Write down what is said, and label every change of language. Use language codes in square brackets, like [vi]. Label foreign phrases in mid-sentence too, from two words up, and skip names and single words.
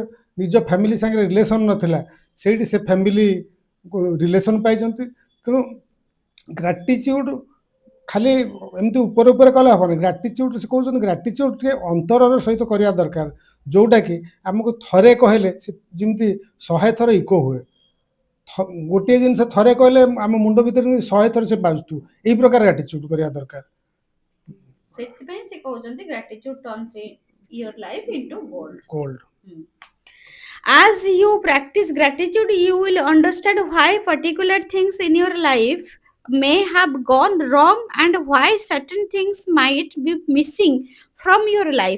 [or] ନିଜ ଫ୍ୟାମିଲି ସାଙ୍ଗରେ ରିଲେସନ୍ ନଥିଲା ସେଇଠି ସେ ଫ୍ୟାମିଲି ରିଲେସନ୍ ପାଇଛନ୍ତି ତେଣୁ ଗ୍ରାଟିଚ୍ୟୁଡ୍ ଖାଲି ଏମିତି ଉପରେ ଉପରେ କଲେ ହେବନି ଗ୍ରାଟିଚ୍ୟୁଡ୍ ସେ କହୁଛନ୍ତି ଗ୍ରାଟିଚ୍ୟୁଡ୍ ଟିକେ ଅନ୍ତରର ସହିତ କରିବା ଦରକାର ଯୋଉଟାକି ଆମକୁ ଥରେ କହିଲେ ସେ ଯେମିତି 100 ଥର ଇକୋ ହୁଏ ଗୋଟିଏ ଜିନିଷ ଥରେ କହିଲେ ଆମ ମୁଣ୍ଡ ଭିତରେ 100 ଥର ସେ ବାଜୁଥିବ ଏଇ ପ୍ରକାର ଗ୍ରାଟିଚ୍ୟୁଡ୍ କରିବା ଦରକାର ସେଥିପାଇଁ ସେ କହୁଛନ୍ତି [en] gratitude turns your life into gold. ଗୋଲ୍ଡ As you practice gratitude, you will understand why particular things in your life may have gone wrong and why certain things might be missing from your life.